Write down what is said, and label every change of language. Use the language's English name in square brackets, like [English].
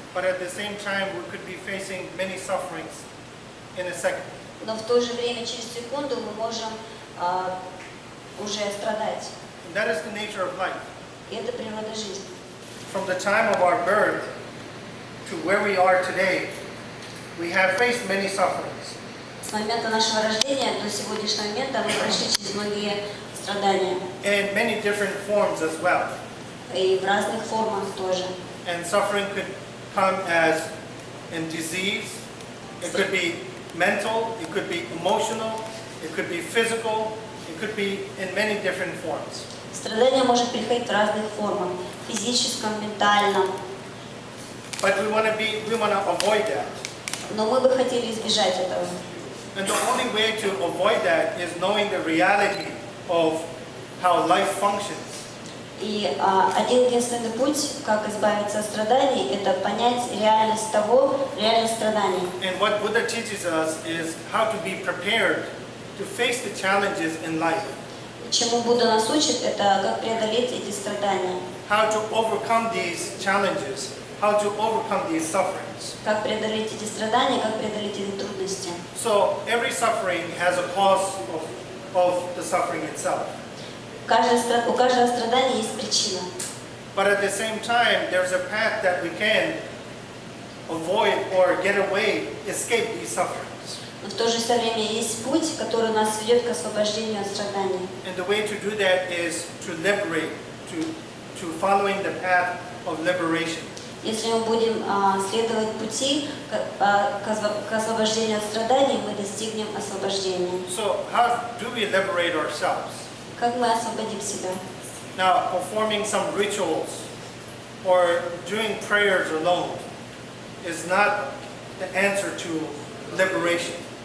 [English] but at the same time we could be facing many sufferings in a second. [Russian] но в то же время через секунду мы можем уже страдать. [English] And that is the nature of life. [Russian] И это природа жизни. [English] From the time of our birth to where we are today, we have faced many sufferings. [Russian] С момента нашего рождения до сегодняшнего момента мы прошли через многие страдания. [English] In many different forms as well. [Russian] И в разных формах тоже. [English] And suffering could come as in disease, it could be mental, it could be emotional, it could be physical, it could be in many different forms. [Russian] Страдание может приходить в разных формах, физическом, ментальном. [English] But we want to avoid that. [Russian] Но мы бы хотели избежать этого. [English] And the only way to avoid that is knowing the reality of how life functions. [Russian] И один единственный путь, как избавиться от страданий, это понять реальность того, реальность страданий. [English] And what Buddha teaches us is how to be prepared to face the challenges in life. [Russian] Чему Будда нас учит, это как преодолеть эти страдания. [English] How to overcome these challenges how to overcome these sufferings. [Russian] как преодолеть эти страдания, как преодолеть эти трудности. [English] So every suffering has a cause of the suffering itself. [Russian] У каждого страдания есть причина. [English] But at the same time, there's a path that we can avoid or get away, escape these sufferings. [Russian] Но в то же время есть путь, который нас ведет к освобождению от страданий. [English] And the way to do that is to liberate, to following the path of liberation. [Russian] Если мы будем следовать пути к освобождению от страданий, мы достигнем освобождения. [English] So how do we liberate ourselves? [Russian] Как мы освободим себя? [English] Now, performing some rituals or doing prayers alone is not the answer to liberation.